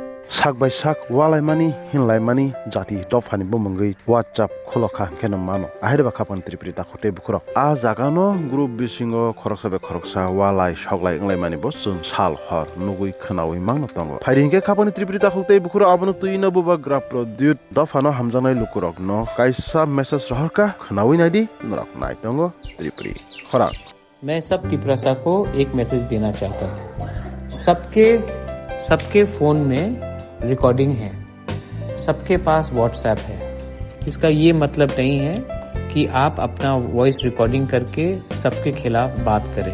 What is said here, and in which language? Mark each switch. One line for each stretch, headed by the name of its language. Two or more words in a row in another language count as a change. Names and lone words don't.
Kok Borok: sak by sak walaimani hinlaimani jati dofani bomongui WhatsApp kholoka keno mano ahire ba khapan tripri ta khote bukhro a jagano group bisingo khoroksa walai soglai nglaimani bosun sal hor nugui khnawi mangno tongo phairingke khapani tripri ta khote bukhro abono tuino buba grapro dyut dofano hamjanai lukurok no kaisa message rohorka khnawi naidi norak nai tongo tripri khorak
Hindi: मैं सब तिप्रसा को एक मैसेज देना चाहता हूँ। सबके फोन में रिकॉर्डिंग है, सबके पास व्हाट्सएप है। इसका ये मतलब नहीं है कि आप अपना
English: voice recording
Hindi: करके सबके खिलाफ बात करें।